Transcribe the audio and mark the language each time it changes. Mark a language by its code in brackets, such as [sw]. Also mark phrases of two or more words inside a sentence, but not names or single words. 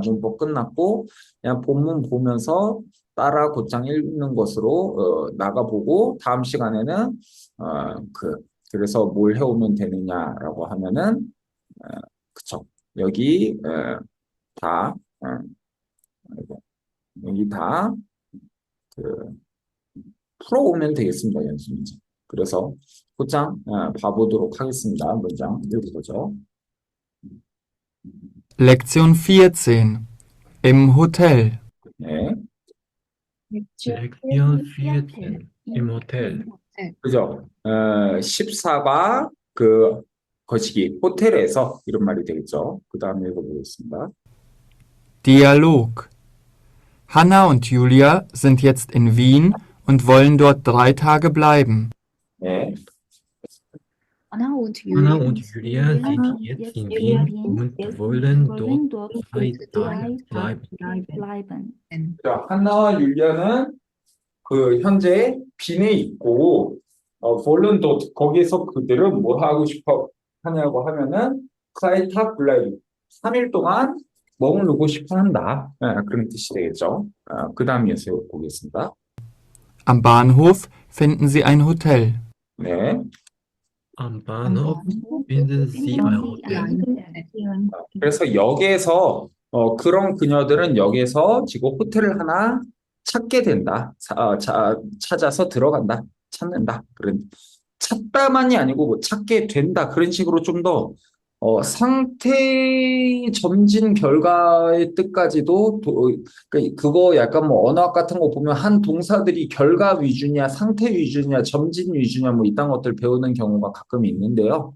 [ko] 문법 끝났고 그냥 본문 보면서 따라 곧장 읽는 것으로 나가보고 다음 시간에는 그래서 뭘 해오면 되느냐라고 하면은 그쵸. 여기 다 풀어오면 되겠습니다. 연습 문제. 그래서 곧장 봐보도록 하겠습니다. 문장 읽어보죠. [de] Lektion 14. Im Hotel. [ko] 네, [de] Lektion 14 im Hotel. [ko] 그죠? 14가 거시기 호텔에서 이런 말이 되겠죠. 그 다음에 읽어보겠습니다. [de] Dialog. Hanna und Julia sind jetzt in Wien und wollen dort 3 Tage bleiben. [ko] 네, [de] Anna und Anna Julia und Julia sind jetzt in Wien und wollen dort 3 Tage bleiben. [ko] 자, 한나와 율리아는 현재 빈에 있고 [de] wollen dort [ko] 거기에서 그들은 뭘 하고 싶어 하냐고 하면은 [de] drei Tage bleiben [ko] 3일 동안 머무르고 싶어 한다. 그런 뜻이 되겠죠. 그 다음 이어서 보겠습니다. [de] Am Bahnhof finden sie ein Hotel. [ko] 네, [de] Am Bahnhof finden Sie ein Hotel. [ko] 그래서 역에서 그런 그녀들은 역에서 지금 호텔을 하나 찾게 된다. 찾아서 들어간다. 찾는다. 그런 찾다만이 아니고 뭐 찾게 된다. 그런 식으로 좀 더 상태 점진 결과의 뜻까지도 그거 약간 뭐 언어학 같은 거 보면 한 동사들이 결과 위주냐 상태 위주냐 점진 위주냐 뭐 이딴 것들 배우는 경우가 가끔 있는데요.